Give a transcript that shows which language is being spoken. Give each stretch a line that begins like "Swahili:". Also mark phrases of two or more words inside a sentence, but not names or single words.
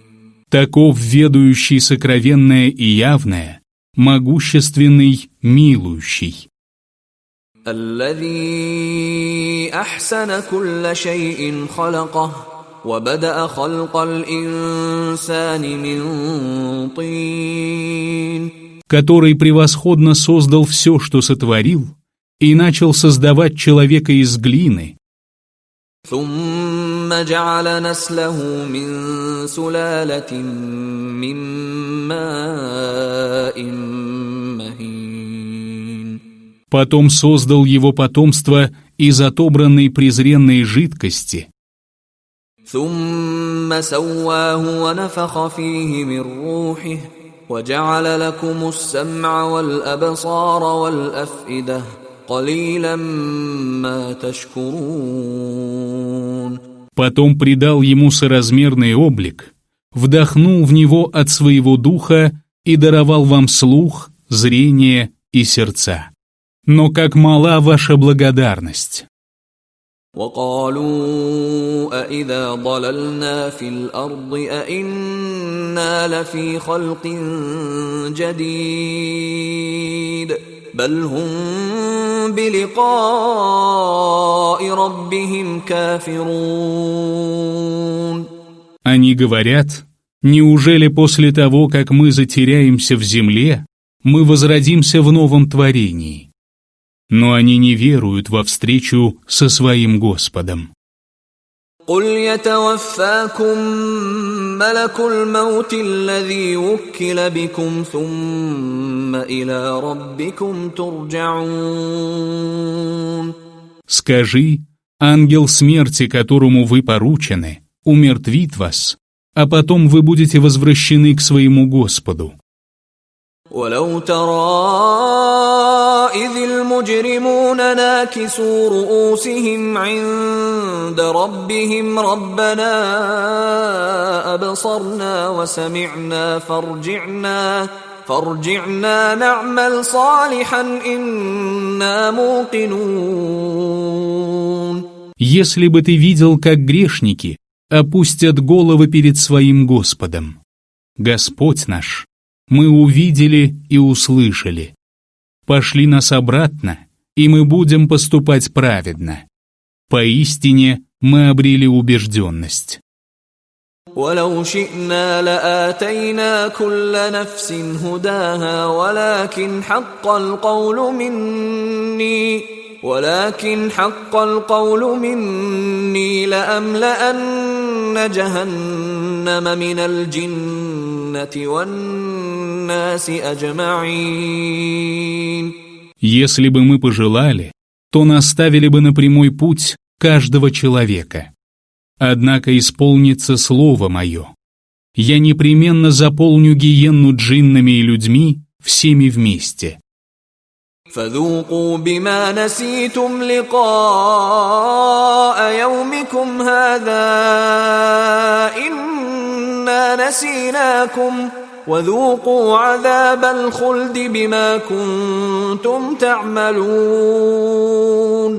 Russian: Таков ведающий сокровенное и явное, могущественный, милующий.
Arabic: الذي أحسن كل شيء خلقه وبدأ خلق الإنسان من طين.
Russian: Который превосходно создал все, что сотворил, и начал создавать человека из глины.
Arabic: ثم جعل نسله من سلالة من ماء مهين.
Russian: Потом создал его потомство из отобранной презренной жидкости.
Arabic: ثم سواه ونفخ فيه من روحه وجعل لكم السمع والأبصار والأفئدة قليلا ما تشكرون.
Russian: Потом придал ему соразмерный облик, вдохнул в него от своего духа и даровал вам слух, зрение и сердца. Но как мала ваша благодарность!
Arabic: وقالوا أإذا ضللنا في الأرض أإنا لفي خلق جديد بل هم بلقاء ربهم كافرون.
Russian: Они говорят, неужели после того, как мы затеряемся в земле, мы возродимся в новом творении? Но они не веруют во встречу со своим Господом.
Arabic: قل يتوفاكم ملك الموت الذي وكل بكم ثم إلى ربكم ترجعون.
Russian: Скажи, ангел смерти, которому вы поручены, умертвит вас, а потом вы будете возвращены к своему Господу.
Arabic: ولو ترى إذ المجرمون ناكسوا رؤوسهم عند ربهم ربنا أبصرنا وسمعنا فارجعنا نعمل صالحا إنا موقنون.
Russian: Если бы ты видел, как грешники опустят головы перед своим Господом. Господь наш, мы увидели и услышали. Пошли нас обратно, и мы будем поступать праведно. Поистине мы обрели убежденность.
Arabic: ولو شئنا لآتينا كل نفس هداها ولكن حق القول مني لأملأن جهنم من الجنة والناس أجمعين.
Russian: Если бы мы пожелали, то наставили бы на прямой путь каждого человека. Однако исполнится слово мое. Я непременно заполню гиенну джиннами и людьми всеми вместе.
Arabic: فذوقوا بما نسيتم لقاء يومكم هذا إنا نسيناكم وذوقوا عذاب الخلد بما كنتم تعملون.